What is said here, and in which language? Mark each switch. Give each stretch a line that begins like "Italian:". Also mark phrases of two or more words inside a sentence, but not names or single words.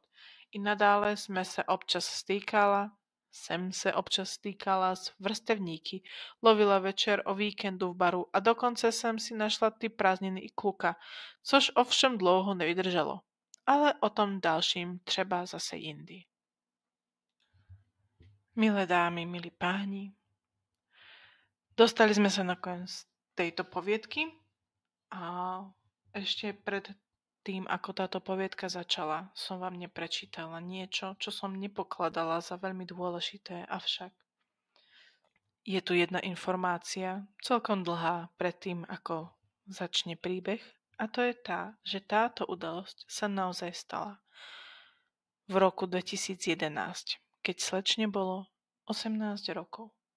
Czech: I nadále jsem se občas stýkala s vrstevníky, lovila večer o víkendu v baru a dokonce jsem si našla ty prázdniny i kluka, což ovšem dlouho nevydrželo. Ale o tom dalším třeba zase jindy.
Slovak: Milé dámy, milí páni, dostali jsme se nakonec tejto poviedky a ešte pred tým, ako táto poviedka začala, som vám neprečítala niečo, čo som nepokladala za veľmi dôležité, avšak je tu jedna informácia, celkom dlhá pred tým, ako začne príbeh, a to je tá, že táto udalosť sa naozaj stala v roku 2011, keď slečne bolo 18 rokov.